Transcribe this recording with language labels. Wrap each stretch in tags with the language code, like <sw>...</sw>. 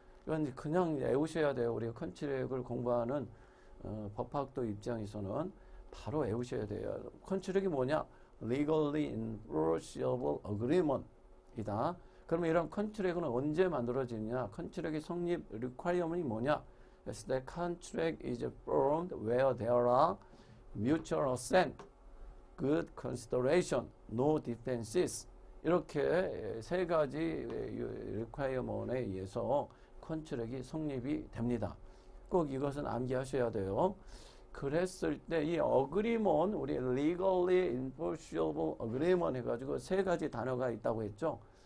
<ko>이건 그냥 외우셔야 돼요. 우리가 컨트랙을 공부하는 법학도 입장에서는 바로 외우셔야 돼요. 컨트랙이 뭐냐?</ko> <en>legally enforceable agreement</en> <ko>이다. 그러면 이런 컨트랙은 언제 만들어지느냐? 컨트랙의 성립 requirement이 뭐냐?</ko> <en>Yes, the contract is formed where there are mutual assent, good consideration, no differences.</en> <ko>이렇게 3가지 requirement에 의해서 컨트랙이 성립이 됩니다. 꼭 이것은 암기하셔야 돼요. 그랬을 때 이 agreement, 우리</ko> <en>legally enforceable agreement</en> <ko>해가지고 3가지 단어가 있다고 했죠.</ko>